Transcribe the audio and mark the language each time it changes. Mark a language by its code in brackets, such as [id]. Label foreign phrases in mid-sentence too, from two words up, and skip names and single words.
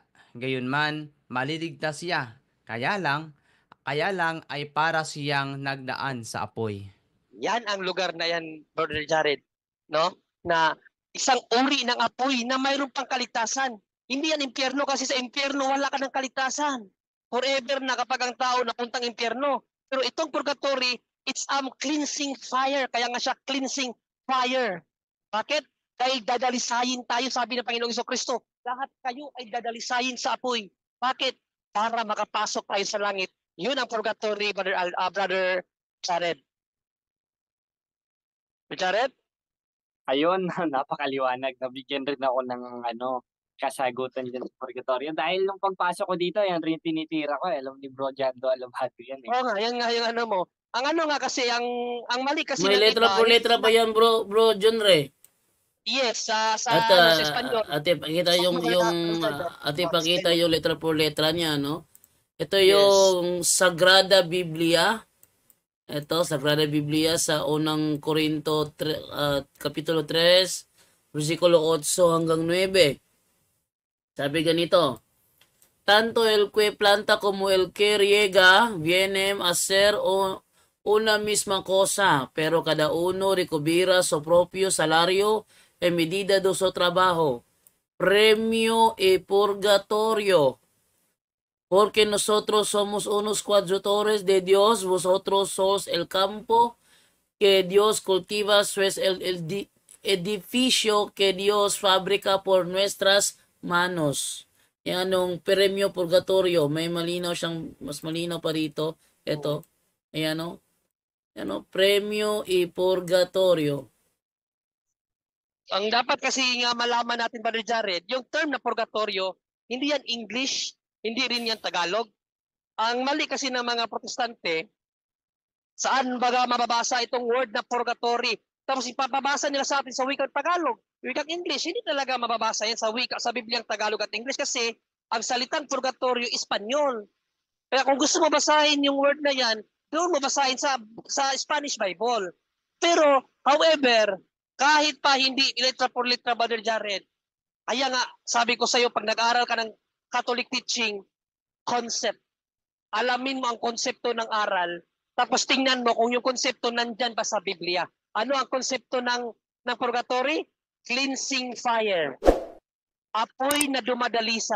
[tl] Gayunman, maliligtas siya. Kaya lang ay para siyang nagdaan sa apoy. Yan ang lugar na yan, Brother Jared, no? Na isang uri ng apoy na mayroon pang kaligtasan. Hindi yan impyerno kasi sa impyerno wala ka ng kaligtasan. Forever na kapag ang tao napuntang impyerno. Pero itong purgatory, [en] it's cleansing fire. [tl] Kaya nga siya [en] cleansing fire. [tl] Bakit? Dahil dadalisayin tayo, sabi ng Panginoong Kristo. Lahat kayo ay dadalisayin sa apoy. Bakit? Para makapasok tayo sa langit. Yun ang purgatory, Brother Jared. Jared? Ayun, napakaliwanag. Nabigyan rin ako ng kasagutan dyan sa purgatorio. Dahil nung pagpasok ko dito, yan rin tinitira ko. Alam ni Bro Jando Alabado yan. Oo nga, yan nga yung ano mo. Ang ano nga kasi, ang mali kasi May ng letra iba, po letra pa yan, bro John Ray. Yes, sa At sa Espanyol. ate pakita ate pakita yung [es] letra por letra [tl] niya, no? Ito Yes. yung Sagrada Biblia. Ito, Sagrada Biblia sa unang Korinto Kapitulo 3, versikulo 8 hanggang 9. Sabi ganito, [es] tanto el que planta como el que riega vienen a ser una misma cosa, pero cada uno recibirá su propio salario en medida de su trabajo, premio y purgatorio. Porque nosotros somos unos cuadrutores de Dios, vosotros sois el campo que Dios cultiva, sois el edificio que Dios fabrica por nuestras manos. [tl] Yan ang [es] premio purgatorio. [tl] May malinaw siyang, mas malinaw pa rito. Ito. Ayan o. Yan o. [es] Premio y purgatorio. [tl] Ang dapat kasi nga malaman natin, Brother Jared, yung term na purgatorio, hindi yan English, hindi rin yan Tagalog. Ang mali kasi ng mga protestante, saan baga mababasa itong word na purgatory? Tapos ipapabasa nila sa atin sa wikang Tagalog, wikang English. Hindi talaga mababasa yan sa wika, sa Bibliang Tagalog at English kasi ang salitang purgatorio, Espanyol. Kaya kung gusto mo basahin yung word na yan, doon mo basahin sa [en] Spanish Bible. [tl] Pero, however, kahit pa hindi [es] letra por letra, [tl] Brother Jared, kaya nga, sabi ko sa iyo, pag nag-aaral ka ng [en] Catholic teaching, [tl] concept, alamin mo ang konsepto ng aral, tapos tingnan mo kung yung konsepto nandyan ba sa Biblia. Ano ang konsepto ng purgatory? [en] Cleansing fire. [tl] Apoy na dumadalisay.